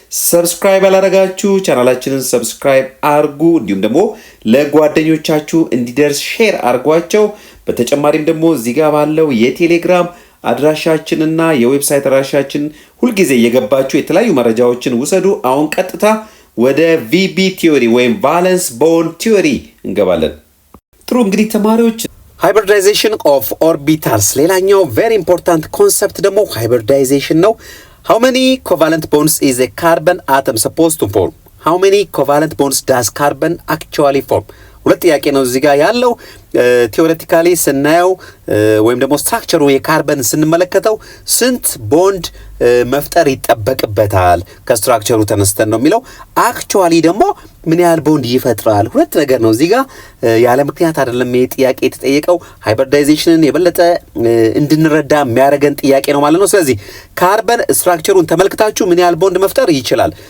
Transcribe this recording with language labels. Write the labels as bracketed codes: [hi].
[am] ሰብስክራይብ ያላደረጋችሁ ቻናላችንን ሰብስክራይብ አርጉ፣ እንዲሁም ደግሞ ለጓደኞቻችሁ እንዲደርስ ሼር አርጓቸው። በተጨማሪም ደግሞ እዚህ ጋር ባለው የቴሌግራም አድራሻችንና የዌብሳይት አድራሻችን ሁልጊዜ እየገባችሁ የተለያዩ መረጃዎችን ውሰዱ። አሁን ቀጥታ ወደ ቪቢ ቲዮሪ ወይም ቫለንስ ቦንድ ቲዮሪ እንገባለን። ጥሩ እንግዲህ ተማሪዎች [en] ሃይብሪዳይዜሽን ኦፍ ኦርቢታልስ ሌላኛው ቬሪ ኢምፖርታንት ኮንሰፕት ደግሞ ሃይብሪዳይዜሽን ነው። how many covalent bonds is a carbon atom supposed to form? how many covalent bonds does carbon actually form? [am] ሁለት ጥያቄ ነው እዚህ ጋር ያለው። ቲዮሬቲካሊ ስናየው ወይም ደግሞ ስትራክቸሩ የካርበን ስንመለከተው ስንት ቦንድ መፍጠር ይጠበቅበታል ከስትራክቸሩ ተነስተን ነው የሚለው። አክቹአሊ ደግሞ ምን ያህል ቦንድ ይፈጥራል? ሁለት ነገር ነው እዚህ ጋር ያለ ምክንያት አይደለም ይሄ ጥያቄ የተጠየቀው። ሃይብሪዳይዜሽንን የበለጠ እንድንረዳ የሚያደርገን ጥያቄ ነው ማለት ነው። ስለዚህ ካርበን ስትራክቸሩን ተመልክታችሁ ምን ያህል ቦንድ መፍጠር ይችላል?